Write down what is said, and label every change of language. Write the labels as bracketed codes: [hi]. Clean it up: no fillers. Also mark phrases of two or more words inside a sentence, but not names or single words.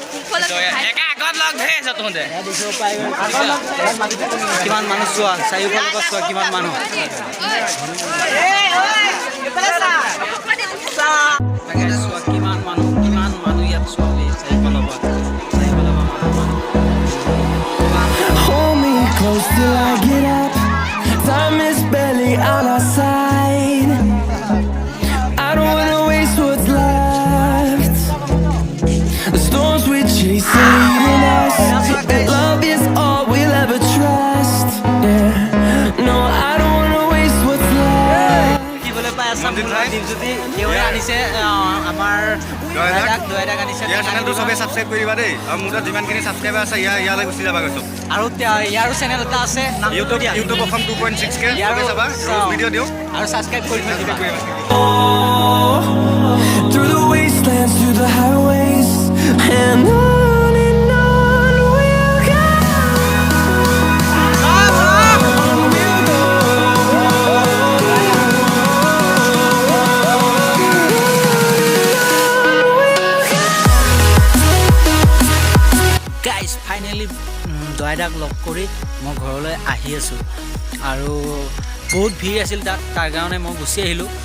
[as] কিমান মানুহ চোৱা চাৰিওফালৰ পৰা চোৱা কিমান মানুহ চোৱা কিমান মানুহ ইয়াত চোৱা চাৰিওফালৰ পৰা [en] Hold me close till I get up. Time is barely on our side. I don't wanna waste what's left. The storms we chase are leading us. And love is all we'll ever trust. Yeah. No, I don't wanna waste what's left. [as] সাবস্ক্ৰাইব কৰিবা দেই আৰু মোৰ তাত যিমানখিনি ছাবস্ক্ৰাইবাৰ আছে ইয়ালৈ গুচি যাবা গৈছোঁ আৰু ইয়াৰো চেনেল এটা আছে ইউটিউব অসম 2.6K চাবা ভিডিঅ' দিওঁ আৰু ছাবস্ক্ৰাইব কৰি থৈ দিবা [en] Through the wastelands, through the highways, and on we'll go. [as] গাইজ ফাইনেলি দয়াদাক লগ কৰি মই ঘৰলৈ আহি আছোঁ আৰু বহুত ভিৰ আছিল তাৰ কাৰণে মই গুচি আহিলোঁ